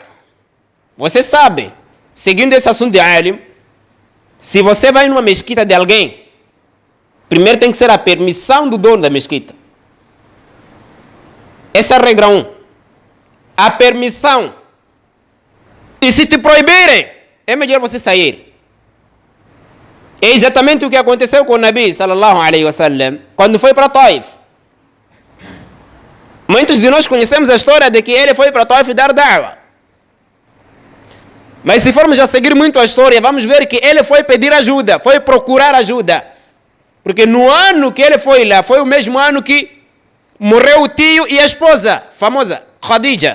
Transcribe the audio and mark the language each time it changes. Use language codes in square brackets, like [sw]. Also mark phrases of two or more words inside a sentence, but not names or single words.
[pt] Você sabe, seguindo esse assunto de alim, se você vai numa mesquita de alguém, primeiro tem que ser a permissão do dono da mesquita. Essa é a regra 1. A permissão. E se te proibirem, é melhor você sair. É exatamente o que aconteceu com o Nabi [ar] صلى الله عليه وسلم [pt] quando foi para Taif. Muitos de nós conhecemos a história de que ele foi para Taif dar da'wa. Mas se formos a seguir muito a história, vamos ver que ele foi pedir ajuda, foi procurar ajuda. Porque no ano que ele foi lá, foi o mesmo ano que morreu o tio e a esposa, famosa, Khadija.